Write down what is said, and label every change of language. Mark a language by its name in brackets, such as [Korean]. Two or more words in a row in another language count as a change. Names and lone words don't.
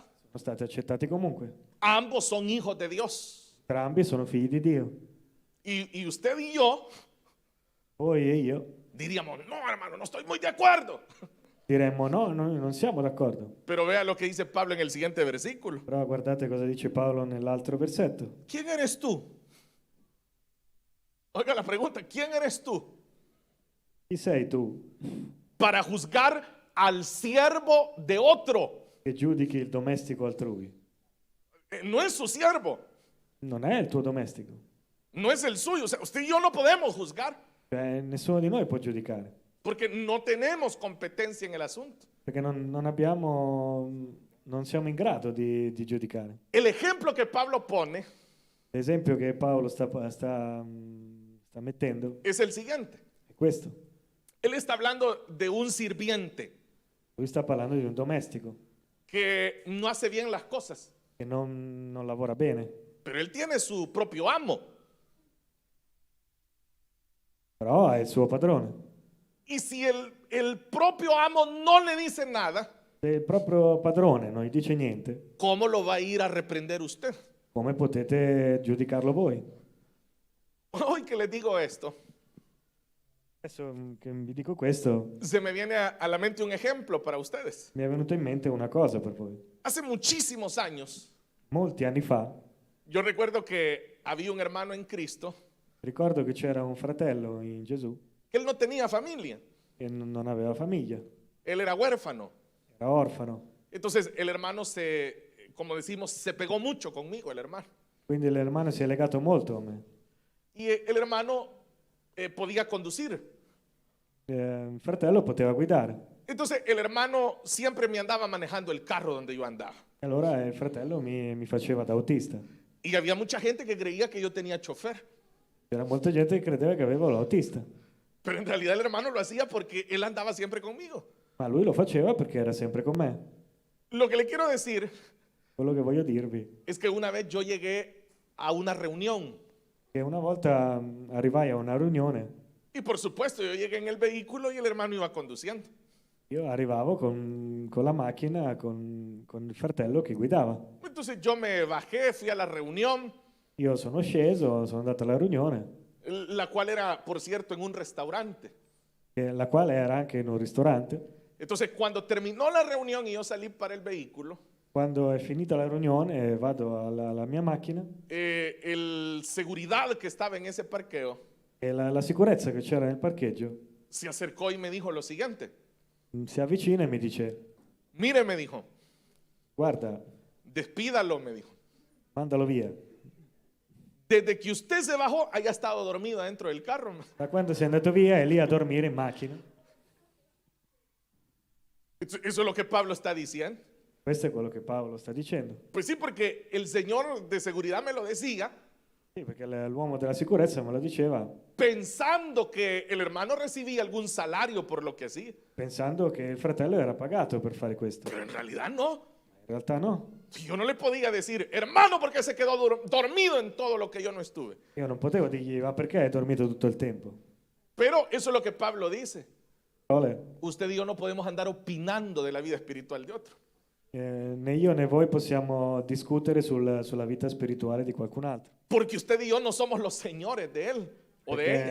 [Italian] sono stati accettati comunque. [Spanish] Ambos son hijos de Dios. [Italian] Entrambi sono figli di Dio. [Spanish] Y usted y yo [Italian] Voi e io [Spanish] diríamos, no, hermano, no estoy muy de acuerdo. [Italian] diremmo no, noi non siamo d'accordo. [Spanish] Pero vea lo que dice Pablo en el siguiente versículo. [Italian] Però guardate cosa dice Paolo nell'altro versetto. [Spanish] ¿Quién eres tú? Oiga la pregunta, ¿quién eres tú [Italian] Chi sei tu [Spanish] para juzgar al siervo de otro? [Italian] che giudichi il domestico altrui? [Spanish] No es su siervo, [Italian] Non è il tuo domestico. [Spanish] no es el suyo. O sea, usted y yo no podemos juzgar [Italian] Cioè, nessuno di noi può giudicare, [Spanish] porque no tenemos competencia en el asunto. [Italian] perché non siamo in grado di giudicare. [Spanish] El ejemplo que Pablo pone [Italian] L'esempio che Paolo sta mettendo [Spanish] es el siguiente. [Italian] è questo. [Spanish] Él está hablando de un sirviente [Italian] Lui sta parlando di un domestico [Spanish] que no hace bien las cosas, [Italian] che non lavora bene, [Spanish] pero él tiene su propio amo. [Italian] però è il suo padrone. [Spanish] Y si el propio amo no le dice nada, [Italian] Se il proprio padrone non gli dice niente, [Spanish] ¿cómo lo va a ir a reprender usted? [Italian] come potete giudicarlo voi? [Spanish] Hoy que les digo esto, [Italian] Adesso che vi dico questo, [Spanish] se me viene a la mente un ejemplo para ustedes. [Italian] mi è venuto in mente una cosa per voi. [Spanish] Hace muchísimos años, [Italian] Molti anni fa, [Spanish] yo recuerdo que había un hermano en Cristo [Italian] ricordo che c'era un fratello in Gesù [Spanish] que él no tenía familia, [Italian] che non aveva famiglia, [Spanish] él era huérfano. [Italian] era orfano. [Spanish] Entonces el hermano como decimos, se pegó mucho conmigo, el hermano. [Italian] Quindi l'ermano si è legato molto a me. [Spanish] Y el hermano podía conducir. [Italian] Il fratello poteva guidare. [Spanish] Entonces el hermano siempre me andaba manejando el carro donde yo andaba. [Italian] E allora il fratello mi faceva da autista. [Spanish] Y había mucha gente que creía que yo tenía chofer. [Italian] C'era molta gente che credeva che avevo l'autista, [Spanish] Pero en realidad el hermano lo hacía porque él andaba siempre conmigo. [Italian] ma lui lo faceva perché era sempre con me. [Spanish] Lo que le quiero decir [Italian] Quello che voglio dirvi [Spanish] es que una vez yo llegué a una reunión [Italian] è che una volta arrivai a una riunione, [Spanish] y por supuesto yo llegué en el vehículo y el hermano iba conduciendo. [Italian] io arrivavo con la macchina, con il fratello che guidava. [Spanish] Entonces yo me bajé, fui a la reunión, [Italian] Io sono sceso, sono andato alla riunione, [Spanish] la cual era, por cierto, en un restaurante. [Italian] la quale era anche in un ristorante. [Spanish] Entonces cuando terminó la reunión y yo salí para el vehículo, [Italian] Quando è finita la riunione vado alla mia macchina [Spanish] el seguridad que estaba en ese parqueo [Italian] e la sicurezza che c'era nel parcheggio [Spanish] se acercó y me dijo lo siguiente. [Italian] si avvicina e mi dice: [Spanish] Mire, me dijo, [Italian] guarda, [Spanish] despídalo, me dijo. [Italian] mandalo via. [Spanish] Desde que usted se bajó, haya estado dormido dentro del carro. [Italian] Da quando sei andato via è lì a dormire in macchina. [Spanish] Eso es lo que Pablo está diciendo. [Italian] Questo è quello che Paolo sta dicendo. [Spanish] Pues sí, porque el señor de seguridad me lo decía, [Italian] Sì, perché l'uomo della sicurezza me lo diceva [Spanish] pensando que el hermano recibía algún salario por lo que hacía. [Italian] pensando che il fratello era pagato per fare questo. [Spanish] Pero en realidad no. [Italian] In realtà no. [Spanish] Yo no le podía decir, hermano, porque se quedó dormido en todo lo que yo no estuve. [Italian] Io non potevo dirgli: ma perché hai dormito tutto il tempo? [Spanish] Pero eso es lo que Pablo dice. Ole, Usted y yo no podemos andar opinando de la vida espiritual de otro. [Italian] né io né voi possiamo discutere sulla vita spirituale di qualcun altro. [Spanish] Porque usted y yo no somos los señores de él o de ella.